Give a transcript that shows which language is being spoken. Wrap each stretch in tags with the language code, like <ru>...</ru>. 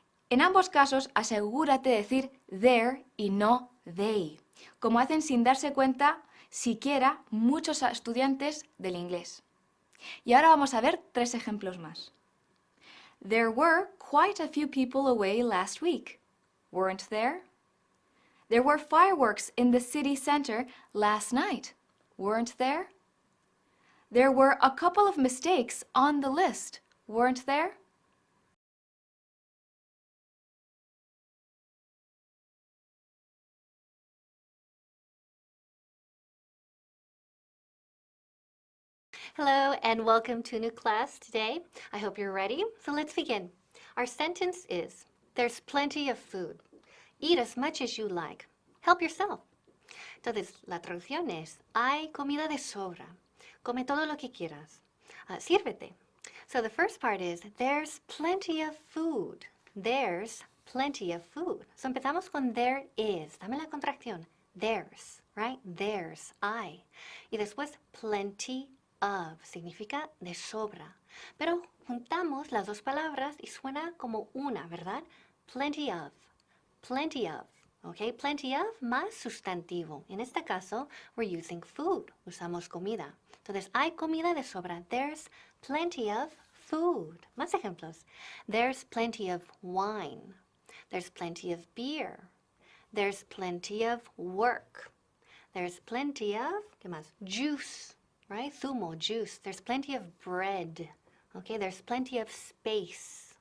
<es>En ambos casos, asegúrate de decir there y no they, como hacen sin darse cuenta siquiera muchos estudiantes del inglés. Y ahora vamos a ver 3 ejemplos más.</es> <en>There were quite a few people away last week, weren't there? There were fireworks in the city center last night, weren't there? There were a couple of mistakes on the list, weren't there? Hello and welcome to a new class today. I hope you're ready. So let's begin. Our sentence is, there's plenty of food. Eat as much as you like. Help yourself.</en> <es>Entonces, la traducción es, hay comida de sobra. Come todo lo que quieras. Sírvete.</es> <en>So the first part is, there's plenty of food. There's plenty of food. So</en> <es>empezamos con</es> <en>there is.</en> <es>Dame la contracción.</es> <en>There's, right? There's,</en> <es>hay. Y después,</es> <en>plenty of.</en> <es>Significa de sobra. Pero juntamos las dos palabras y suena como una, ¿verdad?</es> <en>Plenty of. Plenty of. Okay, plenty of</en> <es>más sustantivo. En este caso,</es> <en>we're using food.</en> <es>Usamos comida. Entonces, hay comida de sobra.</es> <en>There's plenty of food.</en> <es>Más ejemplos.</es> <en>There's plenty of wine. There's plenty of beer. There's plenty of work. There's plenty of,</en> <es>¿qué más?</es> <en>Juice, right? Zumo, juice. There's plenty of bread. Okay, there's plenty of space.</en>